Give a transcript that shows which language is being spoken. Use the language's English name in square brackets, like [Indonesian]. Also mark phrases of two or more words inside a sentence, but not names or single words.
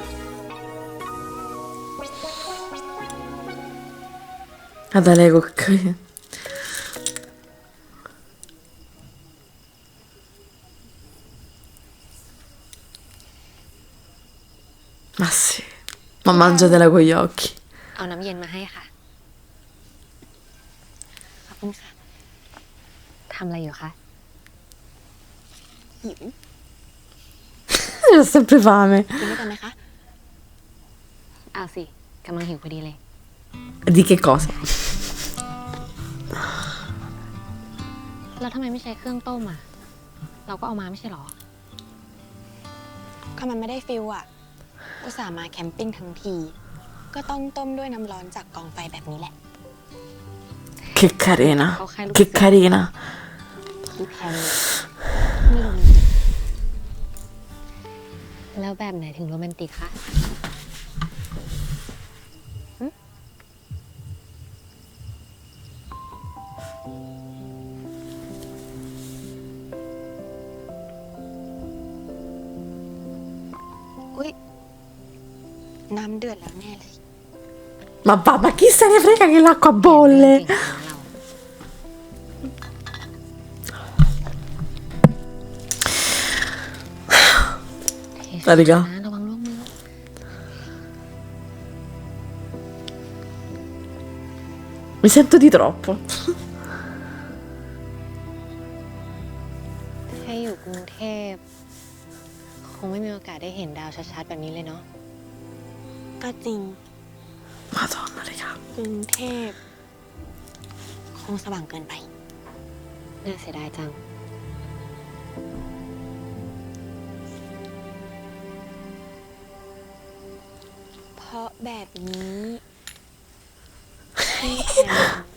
[Italian] Adalego, che... Ma sì, ma mangiatela con gli occhi. [Thai] เอาน้ำเย็นมาให้ค่ะ ขอบคุณค่ะ ทำอะไรอยู่คะ หิว [Italian] Ho sempre fame. [Thai] กินด้วยกันไหมคะ เอาสิ กำลังหิวพอดีเลย [Italian] Di che cosa? [Thai] แล้วทำไมไม่ใช้เครื่องต้มอ่ะ เราก็เอามาไม่ใช่หรอ ก็มันไม่ได้ฟิลอ่ะ อุตส่าห์มาแคมปิ้งทั้งที ก็ต้องต้มด้วยน้ำร้อนจากกองไฟแบบนี้แหละ [Italian] Che carina. Che carina. [Thai] พี่แพมไม่โรแมนติก แล้วแบบไหนถึงโรแมนติกคะหึอุ๊ย น้ำเดือดแล้วแน่เลย [Italian] Ma va, ma chi se ne frega che l'acqua bolle? [Thai] เรา [Italian] Raga. [Thai] ระวังร่วงมือ [Italian] Mi sento di troppo. [Thai] ถ้าอยู่กรุงเทพคงไม่มีโอกาสได้เห็นดาวชัดๆแบบนี้เลยเนาะ ก็จริง [Italian] Madonna, raga. [Thai] กรุงเทพคงสว่างเกินไป น่าเสียดายจัง เพราะแบบนี้พี่แพม